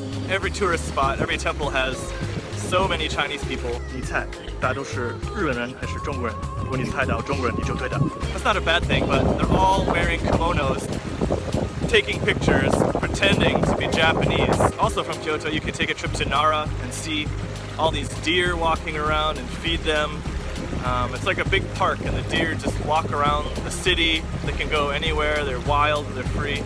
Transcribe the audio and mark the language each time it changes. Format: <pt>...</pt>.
<en>Every tourist spot, every temple has so many Chinese people.</en> <zh>你猜大家都是日本人还是中国人？如果你猜到中国人，你就对的。</zh> <en>That's not a bad thing, but they're all wearing kimonos, taking pictures, pretending to be Japanese. Also from Kyoto, you can take a trip to Nara and see all these deer walking around and feed them. It's like a big park, and the deer just walk around the city. They can go anywhere. They're wild. They're free.</en>